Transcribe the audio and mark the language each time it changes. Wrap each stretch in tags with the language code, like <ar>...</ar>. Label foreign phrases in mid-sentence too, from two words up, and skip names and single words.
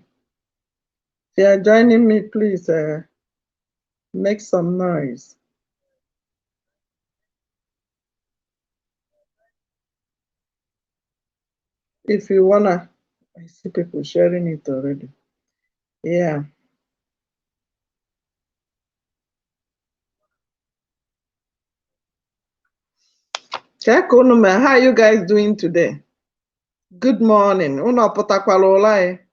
<en>If you are joining me, please make some noise. If you wanna, I see people sharing it already. Yeah.</en> <ig>Ka ka unu mere?</ig> <en>How are you guys doing today? Good morning.</en> <ig>Unu pụtakwala ụla anyị?</ig>